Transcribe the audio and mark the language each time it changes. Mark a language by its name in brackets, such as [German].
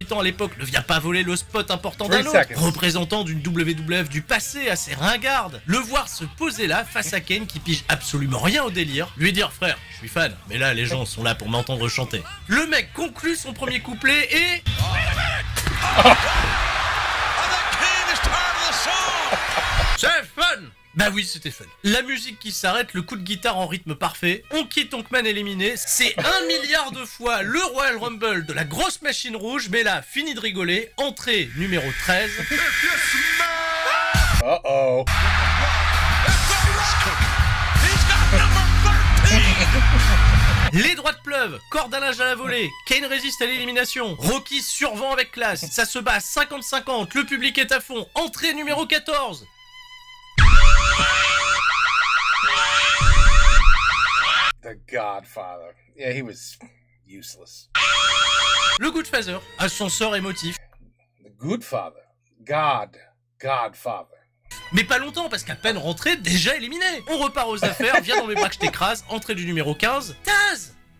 [French] ans à l'époque ne vient pas voler le spot important d'un [English] 3 [French] autre, [English] seconds. [French] représentant d'une WWF du passé assez ringarde. Le voir se poser là face à Kane qui pige absolument rien au délire, lui dire frère, je suis fan, mais là les gens sont là pour m'entendre chanter. Le mec conclut son premier couplet et... [English] I think Kane is tired of the song. [French] C'est fun! Bah oui, c'était fun. La musique qui s'arrête, le coup de guitare en rythme parfait, Honky Tonk Man éliminé, c'est 1 milliard de fois le Royal Rumble de la grosse machine rouge, mais là, fini de rigoler, entrée numéro 13. [English] Uh-oh. He's got number 13. [French] Les droites pleuvent, corde à linge à la volée, Kane résiste à l'élimination, Rocky survend avec classe, ça se bat à 50-50, le public est à fond, entrée numéro 14. [English] The Godfather. Yeah, he was... useless. [French] Le Goodfather, ascenseur émotif. [English] The Goodfather. Godfather. [French] Mais pas longtemps, parce qu'à peine rentré, déjà éliminé. On repart aux affaires, viens dans mes bras que je t'écrase, entrée du numéro 15, Taz.